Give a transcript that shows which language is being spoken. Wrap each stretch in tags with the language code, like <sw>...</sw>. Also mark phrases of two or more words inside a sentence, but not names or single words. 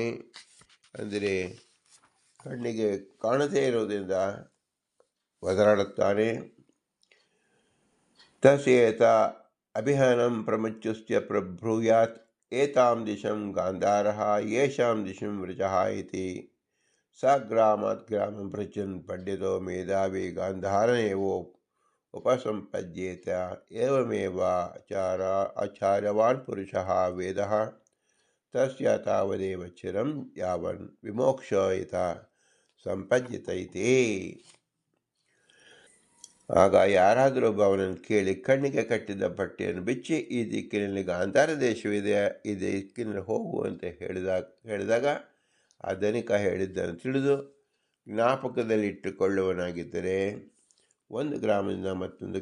<kn>ಅಂದರೆ ಕಣ್ಣಿಗೆ ಕಾಣದೇ ಇರುವುದರಿಂದ ಒದರಾಡುತ್ತಾನೆ.</kn> <sa>ತಸ್ಯೇತ ಅಭಿಹನಂ ಪ್ರಮುಚ್ಯುಸ್ಯ ಪ್ರಬ್ರೂಯಾತ್ ಏತಾಂ ದಿಶಂ ಗಾಂಧಾರಃ ಯೇಷಾಂ ದಿಶಂ ವೃಜಃ ಇತಿ ಸ ಗ್ರಾಮಾತ್ ಗ್ರಾಮಂ ಪ್ರಚನ್ ಪಂಡಿತೋ ಮೇಧಾವಿ ಗಾಂಧಾರನೇವೋ ಉಪಸಂಪದ್ಯೇತ ಏವಮೇವ ಆಚಾರ್ಯವಾನ್ ಪುರುಷಃ ವೇದಃ ತಸ್ಯ ತಾವದೇವ ಚಿರಂ ಯಾವನ್ ವಿಮೋಕ್ಷಯಿತ ಸಂಪದ್ಯತೈತೆ.</sa> <kn>ಆಗ ಯಾರಾದರೂ ಒಬ್ಬ ಅವನನ್ನು ಕೇಳಿ ಕಣ್ಣಿಗೆ ಕಟ್ಟಿದ ಬಟ್ಟೆಯನ್ನು ಬಿಚ್ಚಿ ಈ ದಿಕ್ಕಿನಲ್ಲಿ ಗಾಂಧಾರ ದೇಶವಿದೆ, ಈ ದಿಕ್ಕಿನಲ್ಲಿ ಹೋಗುವಂತೆ ಹೇಳಿದಾಗ ಆ ಧನಿಕ ಹೇಳಿದ್ದನ್ನು ತಿಳಿದು ಜ್ಞಾಪಕದಲ್ಲಿಟ್ಟುಕೊಳ್ಳುವನಾಗಿದ್ದರೆ ಒಂದು ಗ್ರಾಮದಿಂದ ಮತ್ತೊಂದು</kn>